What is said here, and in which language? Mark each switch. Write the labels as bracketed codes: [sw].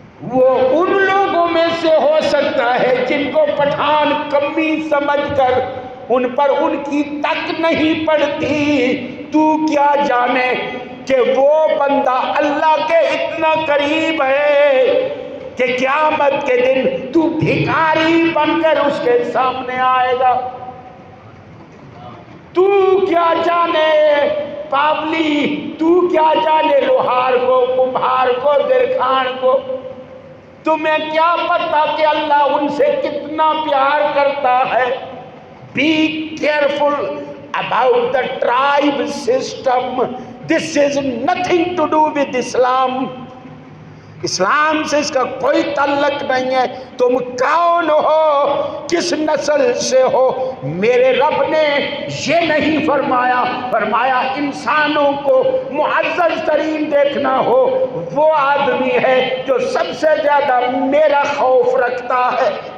[ur] وہ ان لوگوں میں سے ہو سکتا ہے جن کو پٹھان کمی سمجھ کر ان پر ان کی تک نہیں پڑتی۔ تو کیا جانے کہ وہ بندہ اللہ کے اتنا قریب ہے کہ قیامت کے دن تو بھکاری بن کر اس کے سامنے آئے گا۔ تو کیا جانے پاولی، تو کیا جانے لوہار کو، کمبھار کو، درخان کو، تمہیں کیا پتا کہ اللہ ان سے کتنا پیار کرتا ہے. [en] Be careful about the tribe system. This is nothing to do with Islam. [ur] اسلام سے اس کا کوئی تعلق نہیں ہے. تم کون ہو, کس نسل سے ہو. میرے رب نے یہ نہیں فرمایا, فرمایا انسانوں کو معزز ترین دیکھنا ہو وہ آدمی ہے جو سب سے زیادہ میرا خوف رکھتا ہے.